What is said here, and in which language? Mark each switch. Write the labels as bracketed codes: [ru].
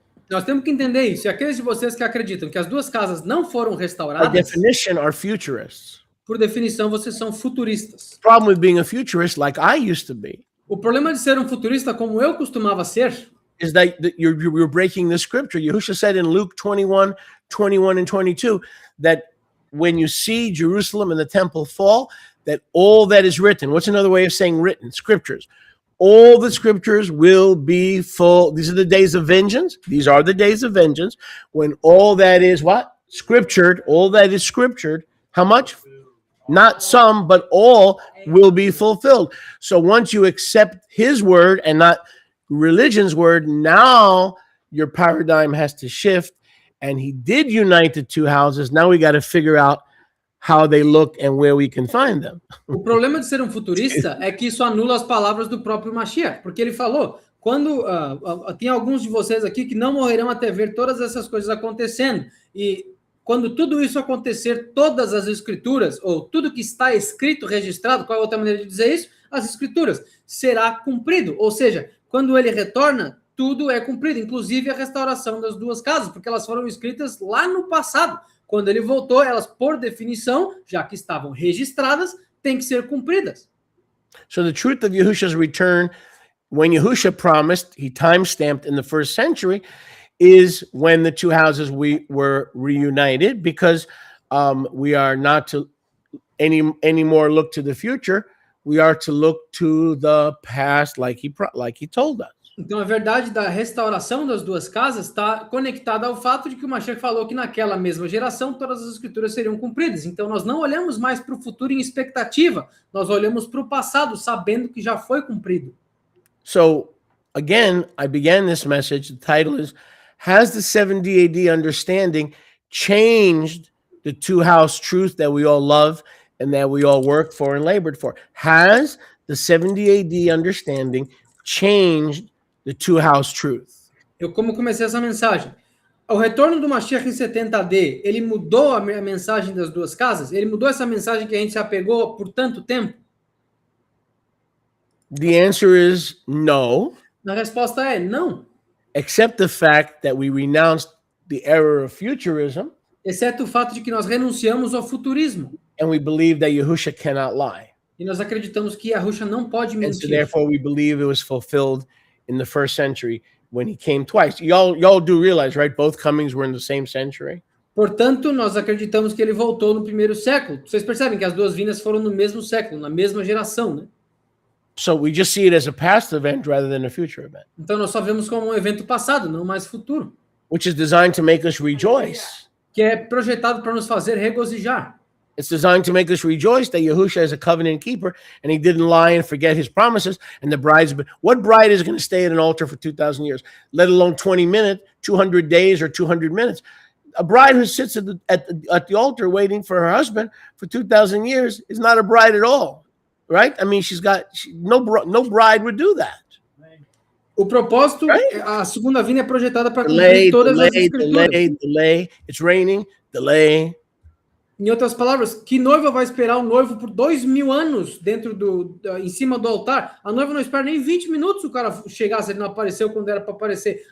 [pt] Nós temos que entender isso. E aqueles de vocês que acreditam que as duas casas não foram [en] by [pt] restauradas, [en] definition, are futurists. [pt] por definição, vocês são futuristas. [en] The problem with being a futurist, like I used to be, [pt] O problema de ser um futurista, como eu costumava ser, [en] is that you're breaking the scripture. Yahushua said in Luke 21, 21 and 22, that when you see Jerusalem and the temple fall, that all that is written, what's another way of saying written? Scriptures. All the scriptures will be full. These are the days of vengeance. These are the days of vengeance when all that is what? Scriptured. All that is scriptured. How much? Not some, but all will be fulfilled. So once you accept his word and not religion's word, now your paradigm has to shift. And he did unite the two houses. Now we got to figure out how they look and where we can find them. [pt] o problema de ser um futurista é que isso anula as palavras do próprio Mashiach, porque ele falou, quando tem alguns de vocês aqui que não morrerão até ver todas essas coisas acontecendo, e quando tudo isso acontecer, todas as escrituras, ou tudo que está escrito, registrado, qual é a outra maneira de dizer isso? As escrituras, será cumprido, ou seja, quando ele retorna, tudo é cumprido, inclusive a restauração das duas casas, porque elas foram escritas lá no passado. Quando ele voltou, elas, por definição, já que estavam registradas, têm que ser cumpridas. [en] So the truth of Yahushua's return, when Yahushua promised, he time-stamped in the first century, is when the two houses were reunited, because we are not to anymore look to the future. We are to look to the past, like he told us. [pt] Então, a verdade da restauração das duas casas está conectada ao fato de que o Mashiach falou que naquela mesma geração todas as escrituras seriam cumpridas. Então, nós não olhamos mais para o futuro em expectativa, nós olhamos para o passado, sabendo que já foi cumprido. [en] So, again, I began this message. The title is, Has the 70 AD understanding changed the two-house truth that we all love and that we all worked for and labored for? Has the 70 AD understanding changed the two-house truth? [pt] Eu como comecei essa mensagem. O retorno do Mashiach em 70 AD, ele mudou a mensagem das duas casas? Ele mudou essa mensagem que a gente se apegou por tanto tempo? [en] The answer is no, [pt] A resposta é não. [en] except the fact that we renounced the error of futurism [pt] Exceto o fato de que nós renunciamos ao futurismo. [en] and we believe that Yahushua cannot lie. [pt] E nós acreditamos que Yahushua não pode [en] And so [pt] mentir. [en] therefore we believe it was fulfilled in the first century when he came twice. Y'all do realize, right? Both comings were in the same century. [pt] Portanto, nós acreditamos que ele voltou no primeiro século. Vocês percebem que as duas vindas foram no mesmo século, na mesma geração, né? [en] So we just see it as a past event rather than a future event, [pt] Então nós só vemos como um evento passado, não mais futuro, [en] which is designed to make us rejoice. [pt] que é projetado para nos fazer regozijar. [en] It's designed to make us rejoice that Yahushua is a covenant keeper and he didn't lie and forget his promises. And the bride's been, what bride is going to stay at an altar for 2,000 years, let alone 20 minutes, 200 days, or 200 minutes? A bride who sits at the altar waiting for her husband for 2,000 years is not a bride at all, right? I mean, no bride would do that. [pt] O propósito, [en] Right? [pt] a segunda vinda é projetada para cumprir todas as escrituras. [en] Delay. It's raining, delay. [pt] Em outras palavras, que noiva vai esperar o noivo por 2.000 anos em cima do altar? A noiva não espera nem 20 minutos o cara chegar, se ele não apareceu quando era para aparecer.